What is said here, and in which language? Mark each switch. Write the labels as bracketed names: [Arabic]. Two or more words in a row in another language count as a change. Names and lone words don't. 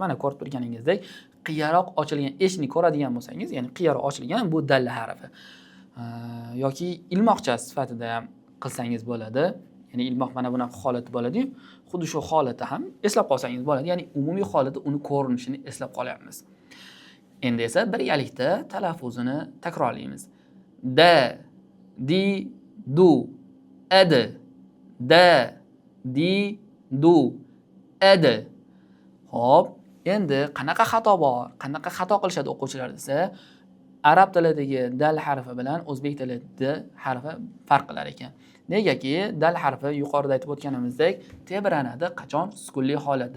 [Uzbek] Mana ko'rib turganingizdek, qiyaroq ochilgan eshikni ko'radigan bo'lsangiz, ya'ni qiyaroq ochilgan bu dal harfi. Yoki ilmoqcha sifatida ham qilsangiz bo'ladi. Ya'ni ilmoq mana bunaqa holatda bo'ladi-yu, xuddi shu holatda ham eslab qolsangiz bo'ladi. Ya'ni umumiy holatda uni ko'rinishini eslab qolyapmiz. Endi esa birgalikda talaffuzini takrorlaymiz. [Arabic] Da, di, du, edi. Da, di, du, edi. [Uzbek] Xo'p, endi qanaqa xato bor? Qanaqa xato qilishadi o'quvchilar desa, arab tilidagi dal harfi bilan o'zbek tilidagi harfi farq qilar ekan. Negaki dal harfi yuqorida aytib o'tganimizdek tebranadi qachon sukunli holatda.